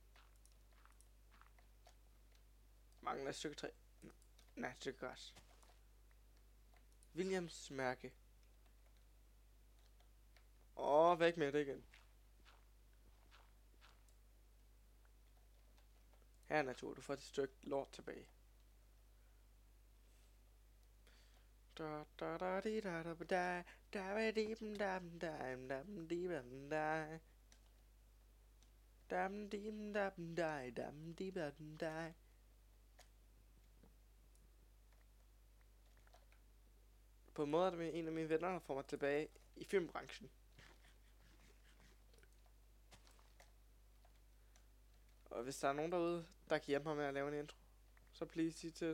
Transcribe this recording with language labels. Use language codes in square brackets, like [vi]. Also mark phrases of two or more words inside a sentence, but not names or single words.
[da] Mangler et stykke træ. Nej, et stykke græs. Williams mærke. Væk med det igen. Her natur, du får et stykke lort tilbage. Da da da di da da da da di da da da di da dam dim dam dai dam di dam dai. På en måde er det en af mine venner, der får mig tilbage i filmbranchen. Og hvis der er nogen derude, der kan hjælpe mig med at lave en intro, så please sig til.